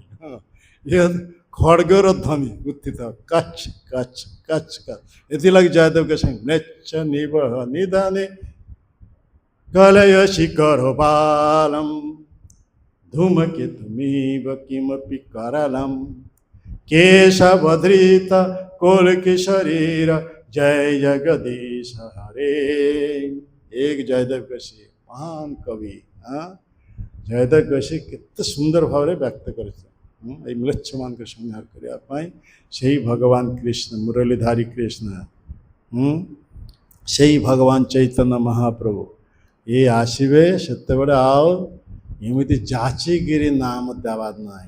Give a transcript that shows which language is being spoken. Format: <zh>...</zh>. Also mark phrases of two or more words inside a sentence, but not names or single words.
<or>ଇଏ ଖଡ଼ଗର ଧ୍ୱନି ଉତ୍ଥିତ ହବ, କଚ୍ କଚ୍ କଚ୍ କଚ୍।</or> <sa>ଏଥିଲାଗି ଜୟଦେବ ଗୋସ୍ୱାମୀ ମ୍ଲେଚ୍ଛ ନିବହ ନିଧାନେ କଲୟ ଶିଖର ବାଲମ୍ ଧୂମକେତୁମିବ କିମପି କରଲମ୍ केशवधृत कोलकी शरीर जय जगदीश हरे।</sa> <or>ଏକ ଜୟଦେବ ଗୋସ୍ୱାମୀ ମହାନ କବି। ଜୟଦେବ ଗୋସ୍ୱାମୀ କେତେ ସୁନ୍ଦର ଭାବ ବ୍ୟକ୍ତ କର ମ୍ଲେଚ୍ଛ ମାନଙ୍କୁ ସଂହାର କରିବା ପାଇଁ ସେଇ ଭଗବାନ କୃଷ୍ଣ, ମୁରଲୀଧାରୀ କୃଷ୍ଣ, ସେଇ ଭଗବାନ ଚୈତନ୍ୟ ମହାପ୍ରଭୁ ଏ ଆସିବେ। ସେତେବେଳେ ଆଉ ଏମିତି ଯାଚିକିରି ନାମ ଦେବାର ନାହିଁ।</or>